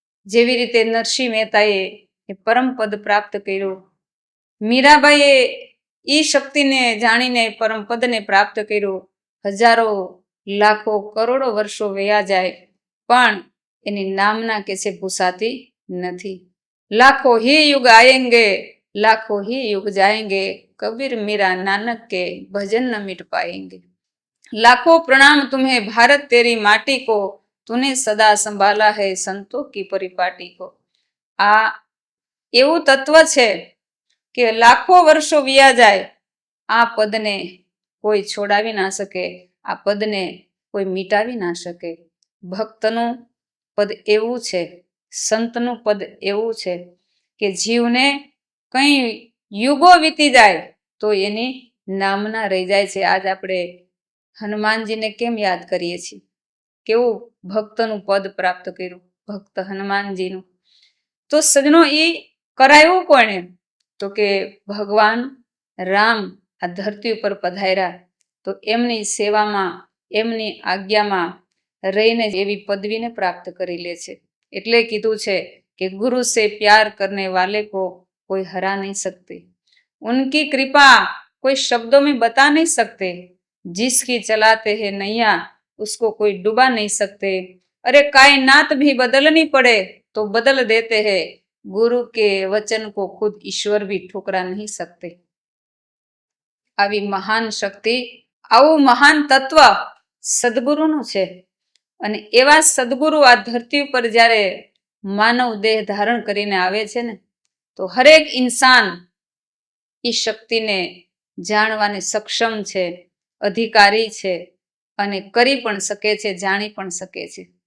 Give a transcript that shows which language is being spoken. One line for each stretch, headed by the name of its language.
Gujarati: જેવી રીતે નરસિંહ મહેતાએ એ પરમ પદ પ્રાપ્ત કર્યું, મીરાબાઈએ એ શક્તિને જાણીને પરમ પદને પ્રાપ્ત કર્યું. હજારો લાખો કરોડો વર્ષો વયા જાય પણ એની નામના કે છે ભૂસાતી નથી.
Hindi: લાખો હી યુગ આયેંગે લાખો હી યુગ જાયેંગે, કબીર મીરા નાનક કે ભજન ન મિટ પાएंगे. लाखों प्रणाम तुम्हें भारत तेरी माटी को, तूने सदा संभाला है संतों की परिपाटी को.
Gujarati: આ એવું તત્વ છે કે લાખો વર્ષો વ્યા જાય આ પદને કોઈ છોડાવી ના શકે, આ પદને કોઈ મિટાવી ના શકે. ભક્તનું પદ એવું છે, સંતનું પદ એવું છે કે જીવને કંઈ યુગો વીતી જાય તો એની નામના રહી જાય છે. આજ આપણે હનુમાનજીને કેમ યાદ કરીએ છીએ? કેવું ભક્તનું પદ પ્રાપ્ત કર્યું, ભક્ત હનુમાનજીનું. તો સજનો એ કરાયું કોણે? તો કે ભગવાન રામ આ ધરતી ઉપર પધાર્યા તો એમની સેવામાં, એમની આજ્ઞામાં રહીને એવી પદવીને પ્રાપ્ત કરી લે છે. એટલે કીધું છે કે
Hindi: ગુરુ સે પ્યાર કરને વાલે કો કોઈ હરા નહીં सकते, उनकी कृपा कोई शब्दों में बता नहीं सकते, जिसकी चलाते हैं नैया उसको कोई डुबा नहीं सकते. अरे कायनात भी बदलनी पड़े तो बदल देते हैं, गुरु के वचन को खुद ईश्वर भी ठुकरा नहीं सकते।
Gujarati: આવી મહાન શક્તિ, આવું મહાન તત્વ સદગુરુનું છે. અને એવા સદગુરુ આ ધરતી ઉપર જ્યારે માનવ દેહ ધારણ કરીને આવે છે ને, તો હરેક ઇન્સાન એ શક્તિને જાણવાને સક્ષમ છે, અધિકારી છે અને કરી પણ શકે છે, જાણી પણ શકે છે.